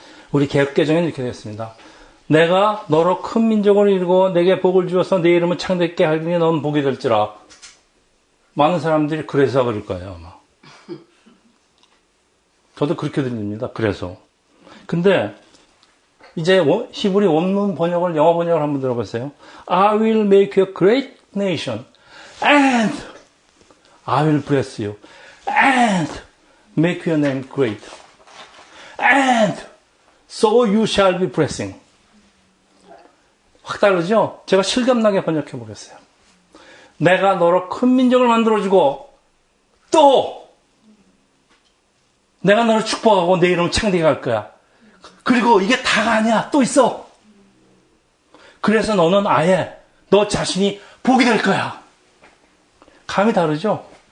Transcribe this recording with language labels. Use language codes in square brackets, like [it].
[ko] 우리 개역개정에는 이렇게 되었습니다. 내가 너로 큰 민족을 이루고 내게 복을 주어서 내 이름을 창대케 하리니 넌 복이 될지라. 많은 사람들이 그래서 그럴 거예요, 아마. 저도 그렇게 들립니다. 그래서. 근데 이제 히브리 원문 번역을, 영어 번역을 한번 들어보세요. [en] I will make you a great nation and I will bless you and make your name great and so you shall be blessing. [ko] 확 다르죠? 제가 실감나게 번역해 보겠어요. 내가 너로 큰 민족을 만들어주고 또 내가 너를 축복하고 내 이름을 창대하게 할 거야. 그리고 이게 다가 아니야. 또 있어. 그래서 너는 아예 너 자신이 복이 될 거야. 감이 다르죠?